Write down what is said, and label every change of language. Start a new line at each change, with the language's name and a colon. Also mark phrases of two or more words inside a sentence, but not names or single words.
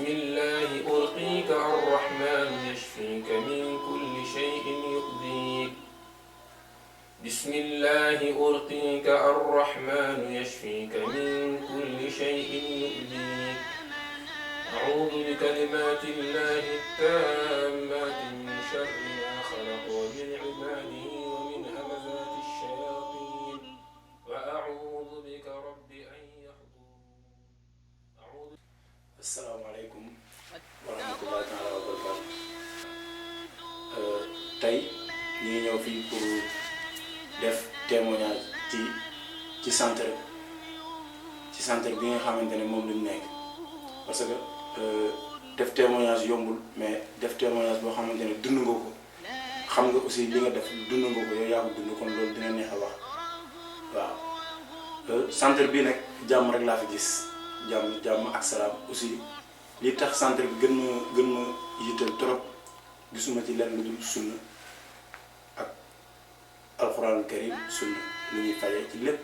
Arabic: الله أرقيك الرحمن يشفيك من كل شيء يؤذيك بسم الله أرقيك الرحمن يشفيك من كل شيء يؤذيك أعوذ بكلمات الله التامات من شر ما خلق ومن عباده ومن همزات الشياطين وأعوذ بك رب أن يحضرون. السلام عليكم ورحمة الله تعالى وبركاته.
Wolof: tey ñu ngi ñëw fii pour def témoignage ci centre bi nga xamante ne moom lañ nekk
French: parce que
Wolof: def témoignage yombul mais def témoignage boo xamante ne dund nga ko xam nga aussi li nga def dund nga ko yow yaa ko dund kon loolu dina neex a wax waaw centre bi nag jàmm rek laa fi gis jàmm ak salaam aussi li tax centre bi gën ma yitteel trop gisuma ci lenn lu dul sunna ak
Arabic: القرآن الكريم
Wolof: sunna lu ñuy fajee ci lépp